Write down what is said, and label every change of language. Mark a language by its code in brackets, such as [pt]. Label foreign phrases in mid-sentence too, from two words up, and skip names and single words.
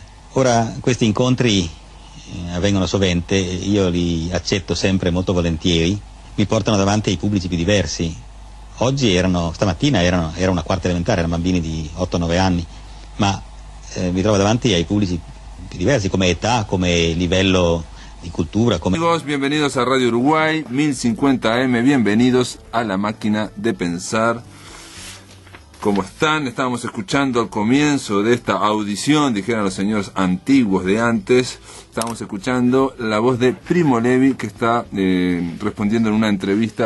[it] Ora, questi incontri avvengono sovente, io li accetto sempre molto volentieri, mi portano davanti ai pubblici più diversi. Stamattina era una quarta elementare, erano bambini di 8-9 anni, ma mi trovo davanti ai pubblici più diversi, come età, come livello di cultura. [es] Amigos, bienvenidos a Radio Uruguay 1050 AM, bienvenidos a la máquina de pensar. ¿Cómo están? Estábamos escuchando al comienzo de esta audición, dijeron los señores antiguos de antes, estábamos escuchando la voz de Primo Levi, que está respondiendo en una entrevista.